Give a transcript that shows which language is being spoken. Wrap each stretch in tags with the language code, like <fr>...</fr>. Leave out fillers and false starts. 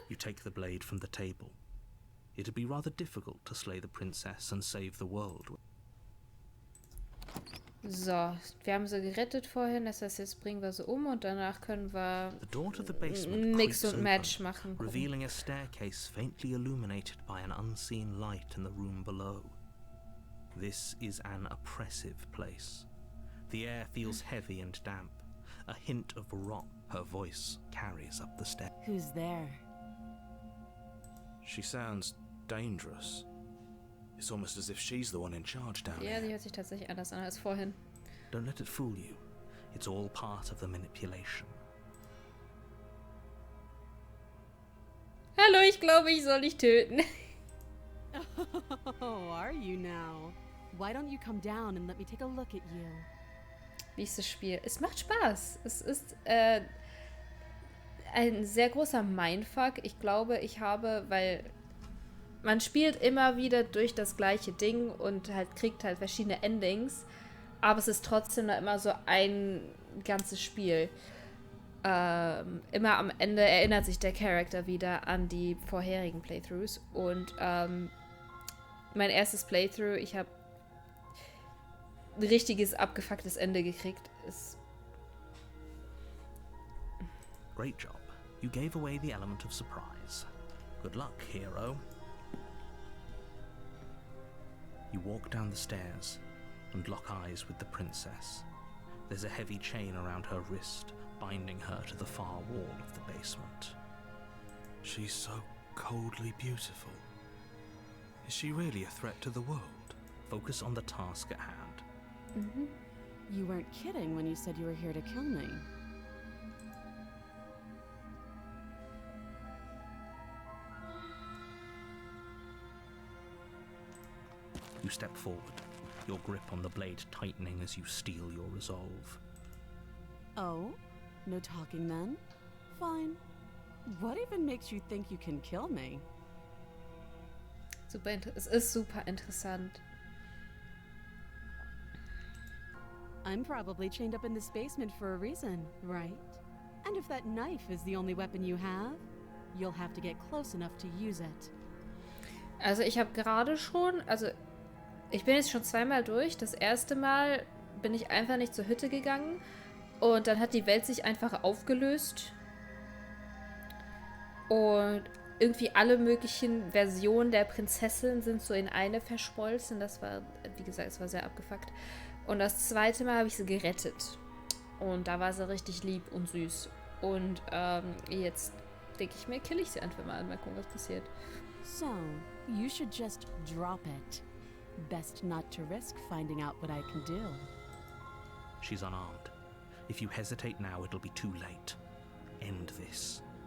<en>You take the blade from the table. It'd be rather difficult to slay the princess and save the world.</en> <de>So, wir haben sie gerettet vorhin. Das heißt, jetzt bringen wir sie um und danach können wir</de> <en>The door to the basement</en> <de>Mix</de> <en>creaks</en> <de>und</de> <en>open,</en> <de>Match machen.</de> <en>revealing a staircase faintly illuminated by an unseen light in the room below. This is an oppressive place. The air feels heavy and damp. A hint of rot. Her voice carries up the stairs. Who's there? She sounds dangerous. It's almost as if she's the one in charge down</en> <de>Ja,</de> <en>here.</en> <de>die hört sich tatsächlich anders an als vorhin.</de> <en>Don't let it fool you. It's all part of the manipulation.</en> <de>Hallo, ich glaube, ich soll dich töten.</de> <en>Oh, are you now? Why don't you come down and let me take a look at you?</en> <de>Wie ist das Spiel? Es macht Spaß. Es ist ein sehr großer Mindfuck. Ich glaube, weil man spielt immer wieder durch das gleiche Ding und halt kriegt halt verschiedene Endings, aber es ist trotzdem noch immer so ein ganzes Spiel. Immer am Ende erinnert sich der Charakter wieder an die vorherigen Playthroughs und mein erstes Playthrough, ich habe ein richtiges abgefucktes Ende gekriegt.</de> <en>Great job. You gave away the element of surprise. Good luck, hero. You walk down the stairs and lock eyes with the princess. There's a heavy chain around her wrist, binding her to the far wall of the basement. She's so coldly beautiful. Is she really a threat to the world? Focus on the task at hand. Mhm. You weren't kidding when you said you were here to kill me. You step forward, your grip on the blade tightening as you steel your resolve. Oh? No talking then? Fine. What even makes you think you can kill me?</en> <de>Es ist super interessant.</de> <en>I'm probably chained up in this basement for a reason, right? And if that knife is the only weapon you have, you'll have to get close enough to use it.</en> <de>Also ich habe gerade schon, ich bin jetzt schon zweimal durch. Das erste Mal bin ich einfach nicht zur Hütte gegangen und dann hat die Welt sich einfach aufgelöst und irgendwie alle möglichen Versionen der Prinzessin sind so in eine verschmolzen. Das war, wie gesagt, es war sehr abgefuckt. Und das zweite Mal habe ich sie gerettet. Und da war sie richtig lieb und süß. Und jetzt denke ich mir, kill ich sie einfach mal gucken, was passiert.</de> <en>So, you should just drop it. Best not to risk finding out what I can do. She's unarmed. If you hesitate now, it'll be too late. End this.</en>